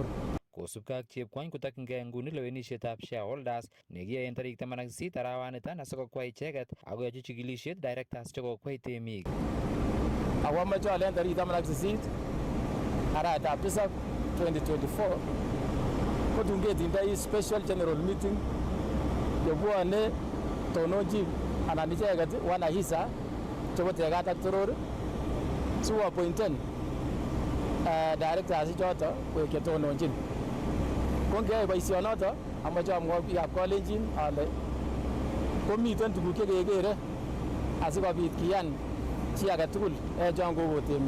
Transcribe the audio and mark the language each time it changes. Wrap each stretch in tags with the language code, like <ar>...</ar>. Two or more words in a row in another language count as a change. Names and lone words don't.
<kln>Kosubkei ak Chepkwony kotokyingei nguni lewenisietab shareholders nekiyoe en tarik 18 arawaniton asikokwai icheket akoyochi chikilisiet directors chekokwai temik. Ako amoche ale en tarik 18 arawetab 7 2024 kotun ketindoi</kln> <en>special general meeting</en> <kln>yebwone tononji anan icheket wanahisa chebo Tegat ak Toror sikoappointen directors ichoto koek chetononjin. Ko ngeyai boisionoto amoche amwa biikab Kalenjin ale komiten tuguk chekekere asikobit kiyan chi agetugul en chon koko temik.</kln>